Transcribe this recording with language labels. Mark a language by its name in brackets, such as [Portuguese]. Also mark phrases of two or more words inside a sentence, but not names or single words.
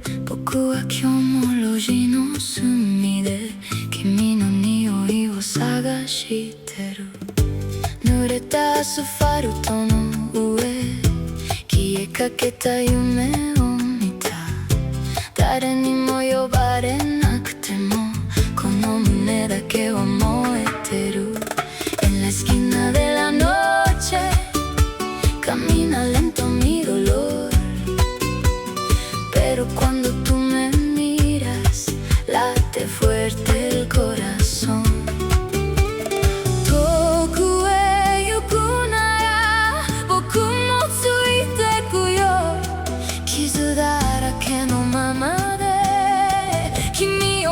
[Japanese] 僕は今日も路地の隅で君の匂いを探してる。濡れたアスファルトの上消えかけた夢を見た。誰にも呼ばれなくてもこの胸だけは燃えてる。 [Spanish] En la esquina de la noche camina lento mi dolor, pero cuando tú me miras late fuerte el corazón. [Japanese] 遠くへ行くなら僕もついてくよ。傷だらけのままで君